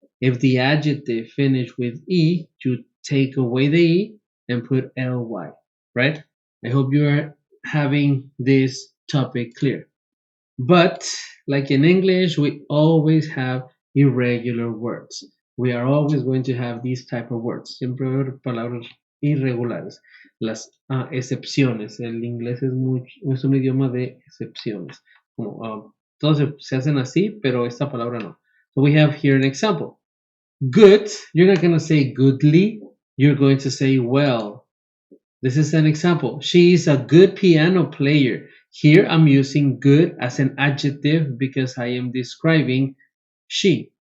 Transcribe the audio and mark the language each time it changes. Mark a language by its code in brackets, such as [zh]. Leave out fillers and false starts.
[en] If the adjective finish with e, you take away the e and put ly, right? I hope you are having this topic clear. But like in English, we always have irregular words. We are always going to have these type of words. [es] Siempre va a haber palabras irregulares. Las excepciones. El inglés es un idioma de excepciones. Como, todos se hacen así, pero esta palabra no. [en] So we have here an example. Good, you're not going to say goodly. You're going to say well. This is an example. She is a good piano player. Here I'm using good as an adjective because I am describing she.